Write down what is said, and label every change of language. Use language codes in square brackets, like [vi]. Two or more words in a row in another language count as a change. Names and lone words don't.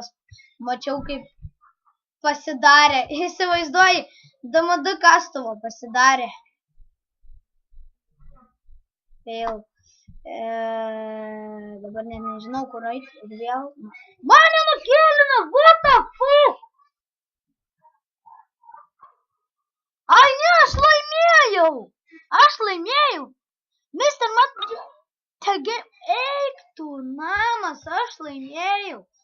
[lt] Mačiau, kaip pasidarė. Įsivaizduoji, DMD kastuvo pasidarė. Fail. Dabar nežinau, kur eiti ir vėl. Mane nukėlino, [en] what the fuck? [lt] Ai, ne, aš laimėjau. Mr. Mat... Eik tu, namas, aš laimėjau.